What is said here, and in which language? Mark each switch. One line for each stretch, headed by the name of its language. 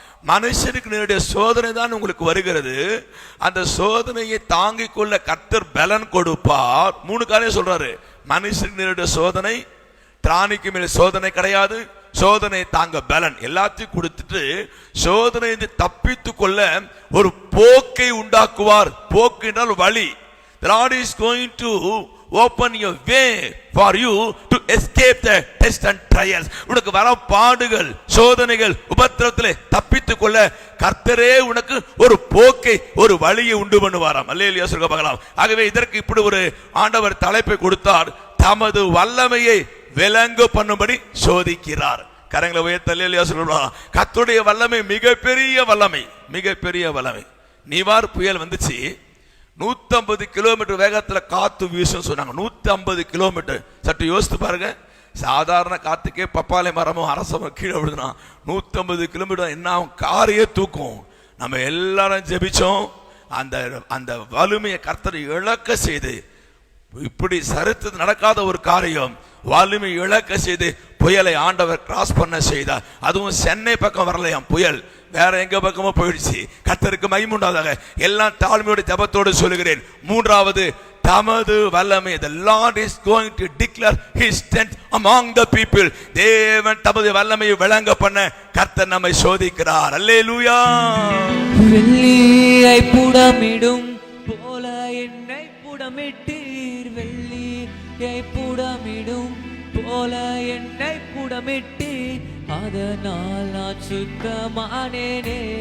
Tamil: மனுஷனுக்கு நேரடிய சோதனை தான் உங்களுக்கு வருகிறது. அந்த சோதனையை தாங்கிக் கொள்ள கர்த்தர் பலன் கொடுப்பார். 3 காரியம் சொல்றாரு. மனுஷனுக்கு நேரடிய சோதனை, திராணிக்கு மேல சோதனை கிடையாது, சோதனை தாங்க பலன் எல்லாத்தையும் கொடுத்துட்டு சோதனை தப்பித்து கொள்ள ஒரு போக்கை உண்டாக்குவார். போக்கு என்றால் வழி.
English: The Lord is going to open your way for you to escape the test and trials.
Tamil: உனக்கு வர பாடுகள், சோதனைகள், உபத்திரவத்திலே தப்பித்துக் கொள்ள கர்த்தரே உனக்கு ஒரு போக்கை, ஒரு வழியை உண்டு பண்ணுவாராம். அல்லேலூயா சொல்லுங்க பார்க்கலாம். ஆகவே இதற்கு இப்படி ஒரு ஆண்டவர் தலைப்பை கொடுத்தார், தமது வல்லமையை விளங்க பண்ணும்படி சோதிக்கிறார். கரங்களை உயர்த்தி அல்லேலூயா சொல்லுங்க. கர்த்தருடைய வல்லமை மிகப்பெரிய வல்லமை, மிகப்பெரிய வல்லமை. நிவார் புயல் வந்துச்சு, 150 கிலோமீட்டர் வேகத்துல காத்து வீசும் சொன்னாங்க. 150 கிலோமீட்டர். சற்று யோசித்து பாருங்க, சாதாரண காத்துக்கே பப்பாளி மரமும் அரசமும் கீழே விழுதுனா 150 கிலோமீட்டர் என்ன ஆகும்? காரையே தூக்கும். நம்ம எல்லாரும் ஜெபிச்சோம், அந்த வலிமையை கர்த்தர் இழக்க செய்து, இப்படி சரித்து நடக்காத ஒரு காரியம், வலிமை இழக்க செய்து புயலை ஆண்டவர் கிராஸ் பண்ண செய்தார். அதுவும் சென்னை பக்கம் வரலையாம் புயல், வேற எங்க பக்கமோ போயிடுச்சு. கர்த்தருக்கு மகிமை உண்டாதாக. எல்லாம் தாழ்மையோட ஜெபத்தோடு சொல்லுகிறேன். மூன்றாவது, தமது வல்லமை.
English: The Lord is going to declare his strength among the people.
Tamil: தேவன் தமது வல்லமையை விளங்க பண்ண கர்த்தர் நம்மை சோதிக்கிறார். அல்லேலூயா. வெள்ளியை புடமிடும் போல என்னை புடமிட்டீர், வெள்ளியை புடமிடும் போல என்னை புடமிட்டீர், அதனால் நான் சுத்தமானேனே.